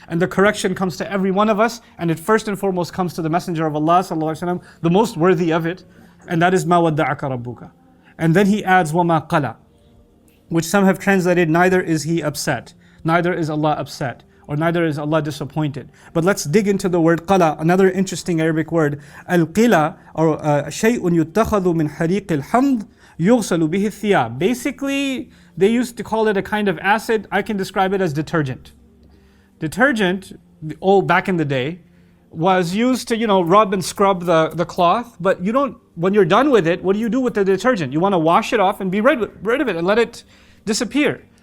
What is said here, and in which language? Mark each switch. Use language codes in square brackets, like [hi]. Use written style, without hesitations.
[en] And the correction comes to every one of us, and it first and foremost comes to the Messenger of Allah sallallahu alaihi wasallam, the most worthy of it, and that is [ar] ma wadda'aka rabbuka. [en] And then he adds [ar] وَمَا قَلَى, [en] which some have translated, neither is he upset, neither is Allah upset, or neither is Allah disappointed. But let's dig into the word qala, another interesting Arabic word. [ar] Al-qila, or شَيْءٌ يُتَّخَذُ مِنْ حَرِيقِ الْحَمْضِ يُغْسَلُ بِهِ الثِّيَابِ. [en] Basically, they used to call it a kind of acid. I can describe it as detergent. Detergent, back in the day, was used to, rub and scrub the cloth, but when you're done with it, what do you do with the detergent? You want to wash it off and be rid of it and let it disappear.